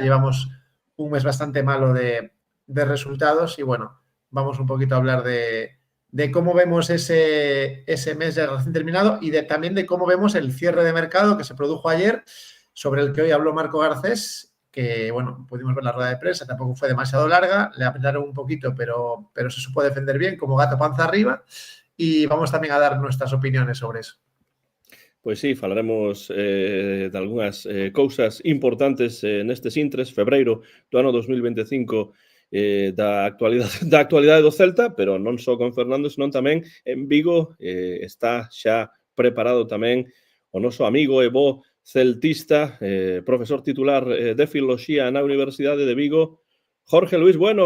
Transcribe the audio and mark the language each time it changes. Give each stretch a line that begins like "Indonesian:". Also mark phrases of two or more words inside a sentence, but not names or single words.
Spanish: Llevamos un mes bastante malo de resultados y bueno, vamos un poquito a hablar de cómo vemos ese mes ya recién terminado y también de cómo vemos el cierre de mercado que se produjo ayer, sobre el que hoy habló Marco Garcés, que, bueno, pudimos ver la rueda de prensa, tampoco fue demasiado larga, le apretaron un poquito, pero se supo defender bien, como gato panza arriba, y vamos también a dar nuestras opiniones sobre eso.
Galician: Pois sí, falaremos de algunhas cousas importantes nestes intres, febreiro do ano 2025, da actualidade do Celta, pero non só con Fernando, senón tamén en Vigo. Está xa preparado tamén o noso amigo e bo celtista, profesor titular de Filoloxía na Universidade de Vigo, Jorge Luis Bueno.